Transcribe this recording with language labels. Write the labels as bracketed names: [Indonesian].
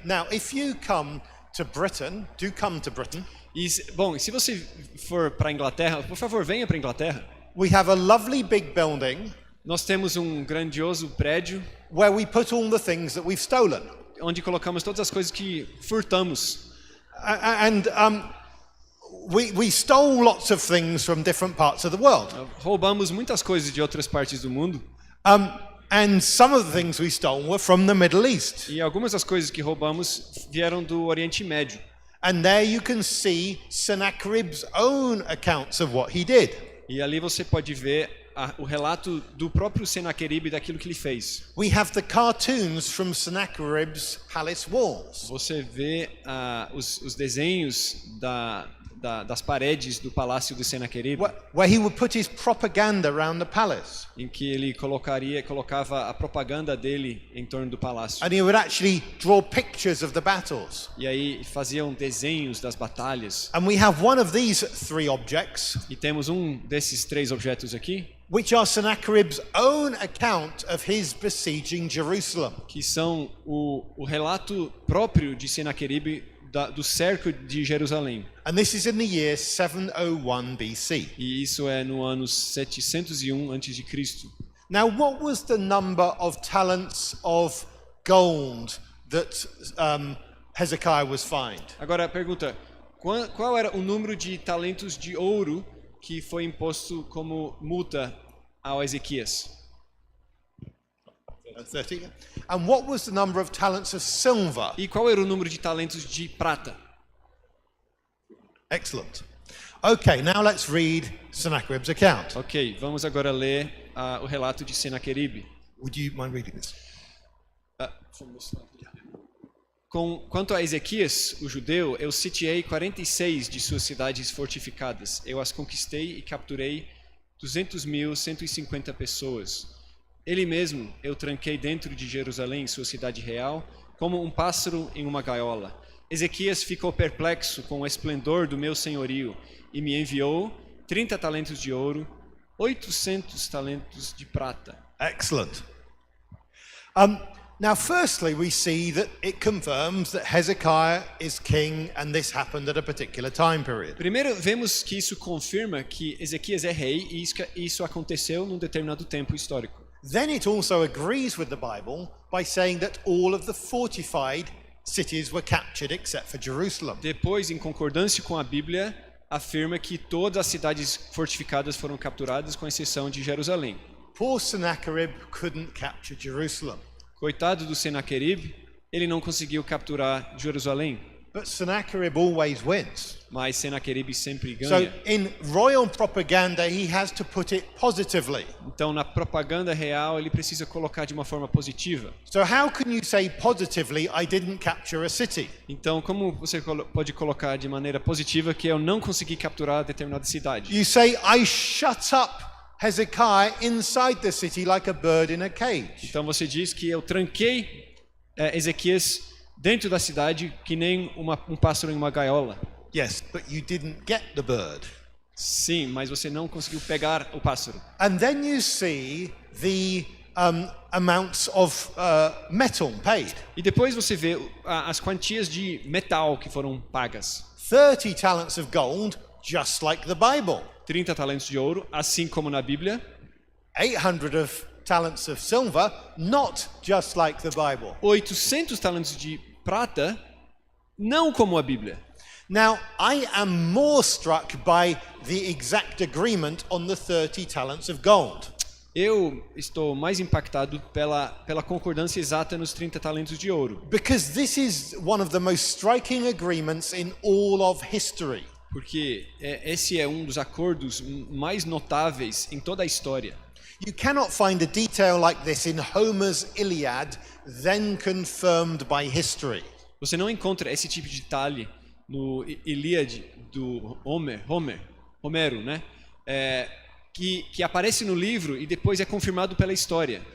[English] Now, if you come to Britain, do come to Britain. [Portuguese] E, bom, se você for para a Inglaterra, por favor, venha para a Inglaterra. [English] We have a lovely big building [Portuguese] Nós temos um grandioso prédio [English] where we put all the things that we've stolen. [Portuguese] onde colocamos todas as coisas que furtamos. [English] And we stole lots of things from different parts of the world. [Portuguese] Roubamos muitas coisas de outras partes do mundo. [English] And some of the things we stole were from the Middle East. [Portuguese] E algumas das coisas que roubamos vieram do Oriente Médio. [English] And there you can see Sennacherib's own accounts of what he did. [Portuguese] E ali você pode ver o relato do próprio Senaqueribe daquilo que ele fez. [English] We have the cartoons from Sennacherib's palace walls. [Portuguese] Você vê os desenhos das paredes do palácio de Senaqueribe, [English] Where he would put his propaganda around the palace. [Portuguese] em que ele colocava a propaganda dele em torno do palácio. [English] And he would actually draw pictures of the battles. [Portuguese] E aí faziam desenhos das batalhas. [English] And we have one of these 3 objects, [Portuguese] E temos um desses 3 objetos aqui, [English] which are Sennacherib's own account of his besieging Jerusalem. [Portuguese] que são o relato próprio de Senaqueribe do cerco de Jerusalém. [English] And this is in the year 701 BC. [Portuguese] E isso é no ano 701 a.C. [English] Now, what was the number of talents of gold that Hezekiah was fined? [Portuguese] Agora a pergunta, qual era o número de talentos de ouro que foi imposto como multa ao Ezequias? 30. [English] And what was the number of talents of silver? [Portuguese] E qual era o número de talentos de prata? [English] Excellent. Okay, now let's read Sennacherib's account. [Portuguese] Ok, vamos agora ler o relato de Senaqueribe. [English] Would you mind reading this? [Portuguese] Quanto a Ezequias, o judeu, eu sitiei 46 de suas cidades fortificadas. Eu as conquistei e capturei 200.150 pessoas. Ele mesmo eu tranquei dentro de Jerusalém, sua cidade real, como um pássaro em uma gaiola. Ezequias ficou perplexo com o esplendor do meu senhorio e me enviou 30 talentos de ouro, 800 talentos de prata. [English] Excellent. Now, firstly, we see that it confirms that Hezekiah is king and this happened at a particular time period. [Portuguese] Primeiro, vemos que isso confirma que Ezequias é rei e isso aconteceu num determinado tempo histórico. [English] Then it also agrees with the Bible by saying that all of the fortified cities were captured except for Jerusalem. [Portuguese] Depois, em concordância com a Bíblia, afirma que todas as cidades fortificadas foram capturadas, com exceção de Jerusalém. [English] Poor Sennacherib couldn't capture Jerusalem. [Portuguese] Coitado do Senaquerib, ele não conseguiu capturar Jerusalém. [English] But Sennacherib always wins. [Portuguese] Mas Senaquerib sempre [English] So [Portuguese] ganha. [English] in royal propaganda, he has to put it positively. [Portuguese] Então, na propaganda real, ele precisa colocar de uma forma positiva. [English] So how can you say positively, I didn't capture a city? [Portuguese] Então, como você pode colocar de maneira positiva que eu não consegui capturar determinada cidade? [English] You say, I shut up Hezekiah inside the city like a bird in a cage. [Portuguese] Então, você diz que eu tranquei Ezequias dentro da cidade que nem um pássaro em uma gaiola. [English] Yes, but you didn't get the bird. [Portuguese] Sim, mas você não conseguiu pegar o pássaro. [English] And then you see the amounts of metal paid. [Portuguese] E depois você vê as quantias de metal que foram pagas. [English] 30 talents of gold, just like the Bible. [Portuguese] 30 talentos de ouro, assim como na Bíblia. [English] 800 of talents of silver, not just like the Bible. [Portuguese] 800 talentos de prata, não como a Bíblia. [English] Now, I am more struck by the exact agreement on the 30 talents of gold. [Portuguese] Eu estou mais impactado pela concordância exata nos 30 talentos de ouro. [English] Because this is one of the most striking agreements in all of history. [Portuguese] Porque esse é um dos acordos mais notáveis em toda a história. [English] You cannot find a detail like this in Homer's Iliad, then confirmed by history. [Portuguese] Você não encontra esse tipo de detalhe no Ilíade do Homero, né? Que aparece no livro e depois é confirmado pela história.